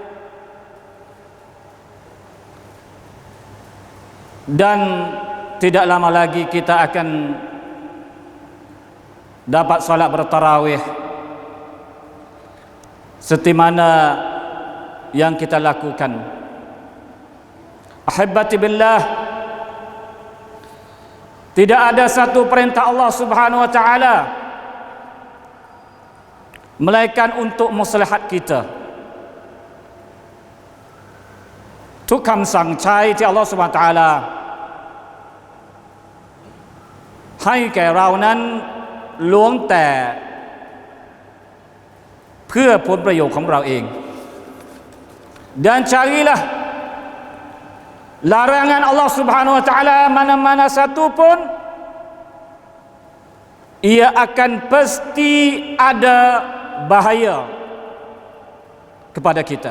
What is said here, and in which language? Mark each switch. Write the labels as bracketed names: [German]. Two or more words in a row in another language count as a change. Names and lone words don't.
[Malay] Dan tidak lama lagi kita akan dapat salat bertarawih seperti mana yang kita lakukan. [Arabic] أحبتي بالله, [Malay] tidak ada satu perintah Allah [Arabic] سبحانه وتعالى [Malay] melainkan untuk maslahat kita. [Thai] ทุกคำสั่งใช้ที่อัลเลาะห์ [Arabic] سبحانه وتعالى [Thai] ให้แก่เรานั้นล้วนแต่เพื่อผลประโยชน์ของเราเอง [Malay] dan carilah larangan Allah [Arabic] سبحانه وتعالى [Malay] mana-mana satu pun ia akan pasti ada bahaya kepada kita.